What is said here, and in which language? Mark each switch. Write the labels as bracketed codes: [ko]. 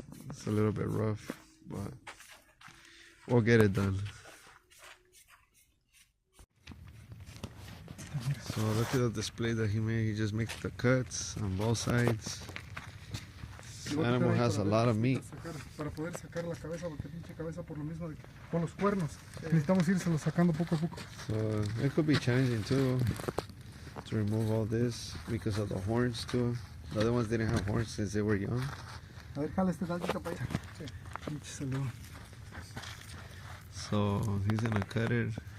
[en] It's a little bit rough, but we'll get it done. So look at the display that he made. He just makes the cuts on both sides. This animal has a lot of meat. [es] Para poder sacar la cabeza, porque pinche cabeza por lo mismo de que con los cuernos. Necesitamos irse sacando poco a poco. [en] So it could be challenging too to remove all this because of the horns too. The other ones didn't have horns since they were young. [es] A ver, jala este tantito para allá. Sí. [en] So he's gonna cut it.